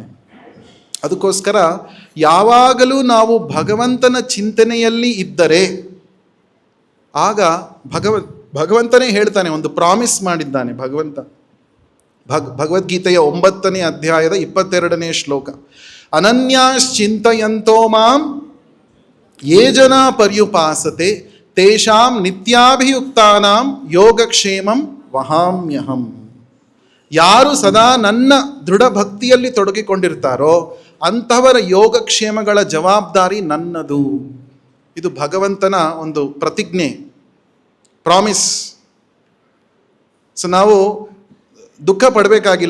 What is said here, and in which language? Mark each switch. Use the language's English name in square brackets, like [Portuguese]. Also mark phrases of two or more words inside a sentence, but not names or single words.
[Kannada] ಅದಕ್ಕೋಸ್ಕರ ಯಾವಾಗಲೂ ನಾವು ಭಗವಂತನ ಚಿಂತನೆಯಲ್ಲಿ ಇದ್ದರೆ ಆಗ ಭಗವಂತನೇ ಹೇಳ್ತಾನೆ, ಒಂದು ಪ್ರಾಮಿಸ್ ಮಾಡಿದ್ದಾನೆ ಭಗವಂತ. ಭಗವದ್ಗೀತೆಯ 9ನೇ ಅಧ್ಯಾಯದ 22ನೇ ಶ್ಲೋಕ, [Sanskrit] ಅನನ್ಯಾಶ್ಚಿಂತಯಂತೋ ಮಾಂ ಯೇ ಜನಾ ಪರ್ಯುಪಾಸತೆ ತೇಷಾಂ ನಿತ್ಯಾಭಿಯುಕ್ತಾನಾಂ ಯೋಗಕ್ಷೇಮಂ ವಹಾಮ್ಯಹಂ. [Kannada] ಯಾರು ಸದಾ ನನ್ನ ದೃಢ ಭಕ್ತಿಯಲ್ಲಿ ತೊಡಗಿಕೊಂಡಿರ್ತಾರೋ ಅಂಥವರ ಯೋಗಕ್ಷೇಮಗಳ ಜವಾಬ್ದಾರಿ ನನ್ನದು. ಇದು ಭಗವಂತನ ಒಂದು ಪ್ರತಿಜ್ಞೆ, ಪ್ರಾಮಿಸ್. ಸೊ ನಾವು ದುಃಖ ಪಡಬೇಕಾಗಿಲ್ಲ.